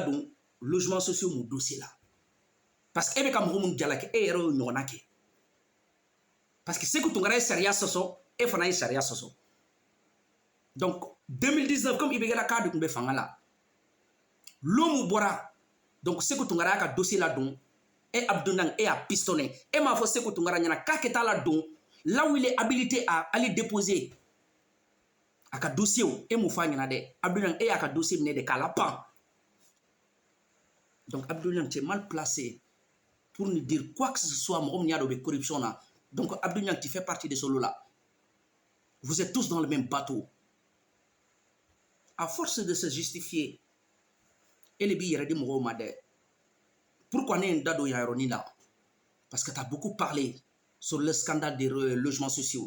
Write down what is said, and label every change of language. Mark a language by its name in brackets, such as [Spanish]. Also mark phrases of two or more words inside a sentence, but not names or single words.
[Bambara] don [French] logement sociaux [Bambara] mun dossier la [French] parce que [Bambara] e bɛ ka mɔgɔ mun jalaki e yɛrɛ y'o ɲɔgɔnna kɛ [French] parce que [Bambara] Sékou Tunkara ye sariya sɔsɔ e fana ye sariya sɔsɔ donc 2019 comme IBK k'a de tun bɛ fanga la lo mun bɔra donc Sékou Tunkara y'a ka dossier la don e Abdou Niang e y'a pistonné e m'a fɔ Sékou Tunkara ɲɛna k'a kɛ taa la don [French] là où il est habilité à aller déposer [Bambara] a ka dossier e m'o fɔ a ɲɛna dɛ Abdou Niang e y'a ka dossier minɛ de k'a la pan donc Abdou Niang [French] t'es mal placé pour nous dire quoi que ce soit [Bambara] mɔgɔ min y'a dɔn o bɛ corruption na Donc Abdou Niang, [French] tu fais partie de ce lot-là. Vous êtes tous dans le même bateau. À force de se justifier, et les billets de Moro Made, pourquoi n'est-ce pas ironie là? Parce que tu as beaucoup parlé sur le scandale des logements sociaux.